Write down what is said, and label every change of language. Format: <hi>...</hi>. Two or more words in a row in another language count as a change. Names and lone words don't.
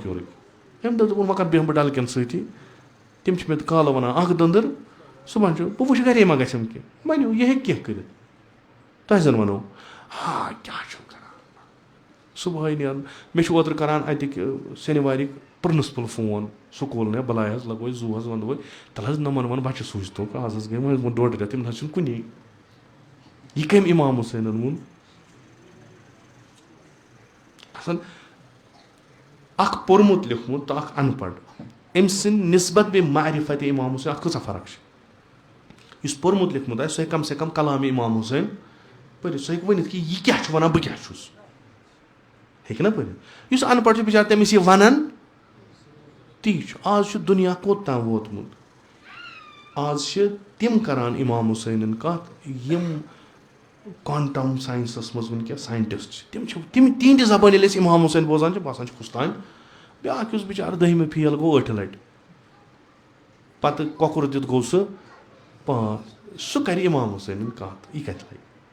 <ks>یورٕکۍ أمۍ دوٚپ وۄنۍ کَرٕ بیٚہمہٕ بہٕ ڈَلکٮ۪ن سۭتی تِم چھِ مےٚ کالہٕ وَنان اَکھ دٔنٛدٕر صُبحن چھُ بہٕ وٕچھِ گَرے ما گژھٮ۪م کینٛہہ ؤنِو یہِ ہیٚکہِ کینٛہہ کٔرِتھ تۄہہِ زَن وَنو ہا کیٛاہ چھُو کَران صُبحٲے نیرُن مےٚ چھُ اوترٕ کَران اَتِکۍ سٮ۪نہِ پرنسپل فون سکوٗل نے بَلاے حظ لَگوے زوٗ حظ وَنہٕ وٲے تَلہٕ حظ نَمَن وَن بَچہِ سوٗزتوکھ آز حظ گٔے وۄنۍ 1.5 رٮ۪تھ تِم نہ حظ چھِنہٕ کُنی یہِ کٔمۍ اِمام حُسینَن ووٚن اَصٕل اَکھ پوٚرمُت لیوٚکھمُت تہٕ اَکھ اَن پَڑھ أمۍ سٕنٛدِ نِسبت بیٚیہِ معرفت اِمام حُسین اَتھ کۭژاہ فرق چھِ یُس پوٚرمُت لیوٚکھمُت آسہِ سُہ ہیٚکہِ کَم سے کَم کلامِ اِمام حُسین پٔرِتھ سُہ ہیٚکہِ ؤنِتھ کہِ یہِ کیٛاہ چھُ وَنان بہٕ کیٛاہ چھُس ہیٚکہِ نا پٔرِتھ یُس اَن پَڑھ چھُ بِچارٕ تٔمِس یہِ وَنان تی چھُ آز چھُ دُنیا کوٚت تام ووتمُت آز چھِ تِم کَران اِمام حُسینٕنۍ کَتھ یِم</ks> <en>quantum science</en> <ks>منٛز وٕنکٮ۪س ساینٹِسٹ چھِ تِم چھِ تِہنٛدِ زبٲنۍ ییٚلہِ أسۍ اِمام حُسین بوزان چھِ باسان چھِ کُستانۍ بیٛاکھ یُس بِچارٕ 10مہِ فیل گوٚو 8 لَٹہِ پَتہٕ کۄکُر دِتھ گوٚو سُہ 5 سُہ کَرِ اِمام حُسینٕنۍ کَتھ یہِ کَتہِ لَگہِ</ks>